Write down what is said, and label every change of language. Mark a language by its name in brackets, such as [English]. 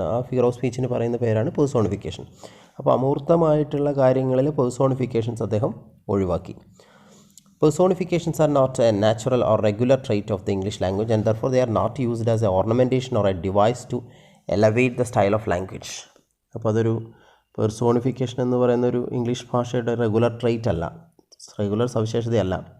[Malayalam] ആ figure of സ്പീച്ചിന് പറയുന്ന പേരാണ് പേഴ്സോണിഫിക്കേഷൻ. അപ്പോൾ അമൂർത്തമായിട്ടുള്ള കാര്യങ്ങളിൽ പേഴ്സോണിഫിക്കേഷൻസ് അദ്ദേഹം ഒഴിവാക്കി. [English] Personifications are not a natural or regular trait of the English language, and therefore they are not used as an ornamentation or a device to elevate the style of language. [Malayalam] അപ്പോൾ അതൊരു personification എന്ന് പറയുന്ന ഒരു English ഭാഷയുടെ regular trait അല്ല, regular സവിശേഷതയല്ല.